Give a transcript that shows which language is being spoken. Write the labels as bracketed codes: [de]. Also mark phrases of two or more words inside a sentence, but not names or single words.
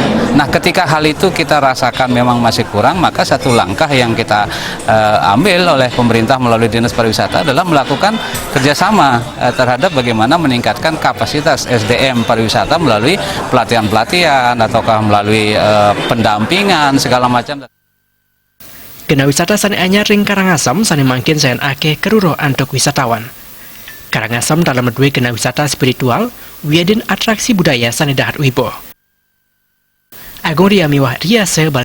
[id] Nah, ketika hal itu kita rasakan memang masih kurang, maka satu langkah yang kita ambil oleh pemerintah melalui Dinas Pariwisata adalah melakukan kerjasama terhadap bagaimana meningkatkan kapasitas SDM pariwisata melalui pelatihan-pelatihan ataukah melalui pendampingan segala macam. [ban] Genah wisata sane anyar ring Karangasem sane mangkin sayan akeh keruruh antuk wisatawan. Karangasem dalam medue genah wisata spiritual, wiadin atraksi budaya sane dahat wibo. Agung Riamiwah Riase